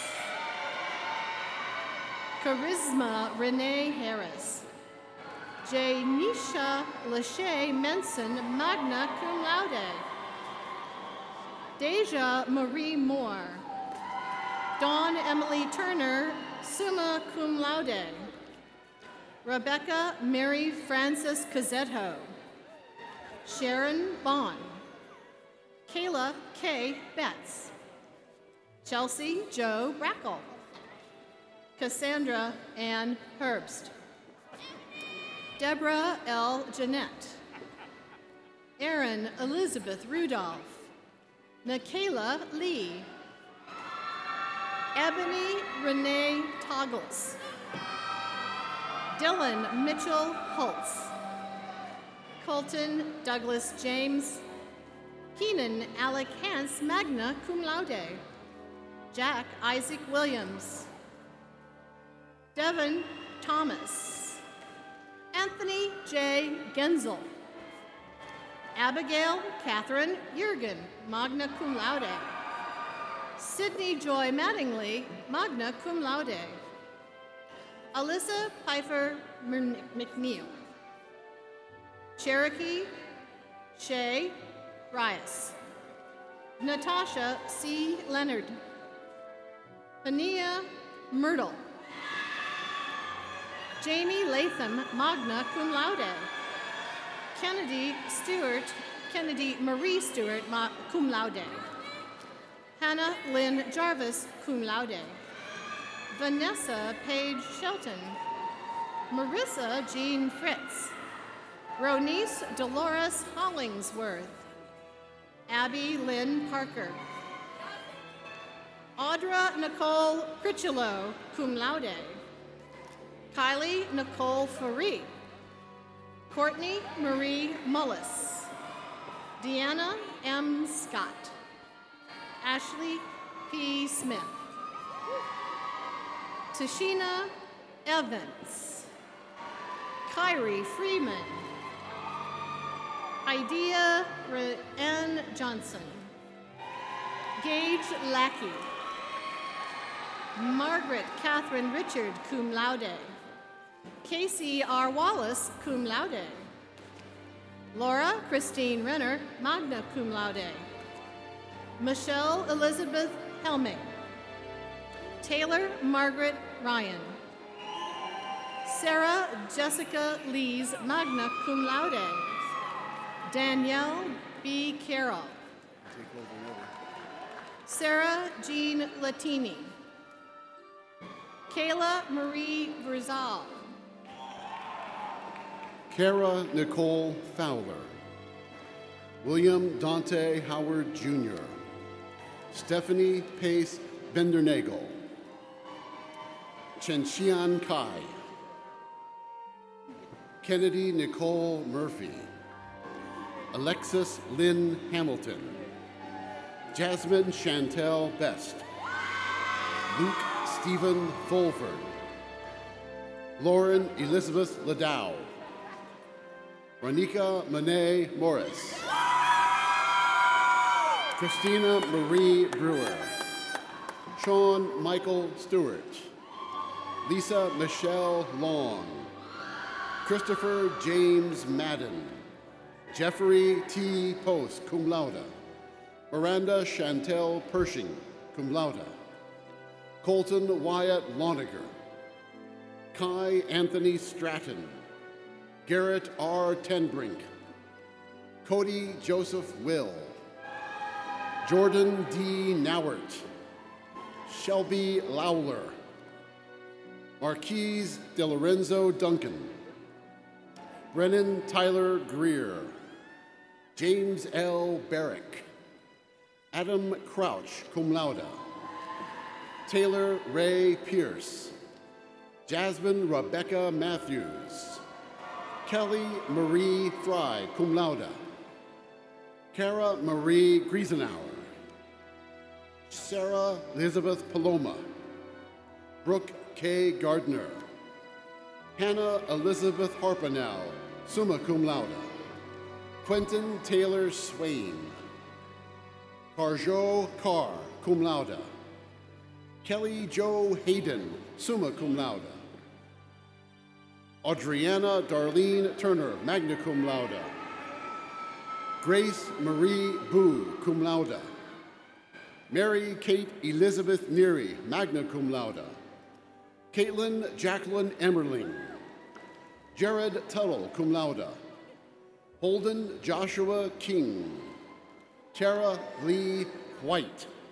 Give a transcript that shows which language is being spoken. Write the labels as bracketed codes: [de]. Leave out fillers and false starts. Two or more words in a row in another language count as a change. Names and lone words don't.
[en] Charisma Renee Harris. Janisha Lachey Menson, [la] magna cum laude. [en] Deja Marie Moore. Dawn Emily Turner, [la] summa cum laude. [en] Rebecca Mary Frances Cazzetto. Sharon Bond. Kayla K. Betts. Chelsea Jo Brackle. Cassandra Ann Herbst. Deborah L. Jeanette. Erin Elizabeth Rudolph. Michaela Lee. Ebony Renee Toggles. Dylan Mitchell Holtz. Colton Douglas James. Keenan Alec Hance, [la] magna cum laude. [en] Jack Isaac Williams. Devin Thomas. Anthony J. Genzel. Abigail Catherine Jurgen, [la] magna cum laude. [en] Sydney Joy Mattingly, [la] magna cum laude. [en] Alyssa Pfeiffer McNeil. Cherokee Shay Rias. Natasha C. Leonard. Pania Myrtle. Jamie Latham, [la] magna cum laude. [en] Kennedy Marie Stewart, [la] cum laude. [en] Hannah Lynn Jarvis, [la] cum laude. [en] Vanessa Paige Shelton. Marissa Jean Fritz. Ronice Dolores Hollingsworth. Abby Lynn Parker. Audra Nicole Critchlow, [la] cum laude. [en] Kylie Nicole Faree. Courtney Marie Mullis. Deanna M. Scott. Ashley P. Smith. Tashina Evans. Kyrie Freeman. Idea N. Johnson. Gage Lackey. Margaret Catherine Richard, [la] cum laude. [en] Casey R. Wallace, [la] cum laude. [en] Laura Christine Renner, [la] magna cum laude. [en] Michelle Elizabeth Helming. Taylor Margaret Ryan. Sarah Jessica Lees, [la] magna cum laude. [en] Danielle B. Carroll. Sarah Jean Latini. Kayla Marie Verzal. Kara Nicole Fowler. William Dante Howard Jr. Stephanie Pace Bendernagel. Chenxian Kai. Kennedy Nicole Murphy. Alexis Lynn Hamilton. Jasmine Chantel Best. Luke Stephen Fulford. Lauren Elizabeth Ladow. Ronika Monet Morris. Christina Marie Brewer, Sean Michael Stewart, Lisa Michelle Long, Christopher James Madden, Jeffrey T. Post, [la] cum laude, [en] Miranda Chantel Pershing, [la] cum laude, [en] Colton Wyatt Loniger, Kai Anthony Stratton, Garrett R. Tenbrink, Cody Joseph Will, Jordan D. Nowert, Shelby Lowler, Marquise De Lorenzo Duncan, Brennan Tyler Greer, James L. Barrick, Adam Crouch, [la] cum laude, [en] Taylor Ray Pierce, Jasmine Rebecca Matthews, Kelly Marie Fry, [la] cum laude, [en] Cara Marie Griesenauer, Sarah Elizabeth Paloma, Brooke K. Gardner, Hannah Elizabeth Harpenow, [la] summa cum laude, [en] Quentin Taylor Swain, Carjo Carr, [la] cum laude, [en] Kelly Jo Hayden, [la] summa cum laude, [en] Adriana Darlene Turner, [la] magna cum laude, [en] Grace Marie Boo, [la] cum laude, [en] Mary Kate Elizabeth Neary, [la] magna cum laude, [en] Caitlin Jacqueline Emmerling, Jared Tuttle, [la] cum laude, [en] Holden Joshua King, Tara Lee White,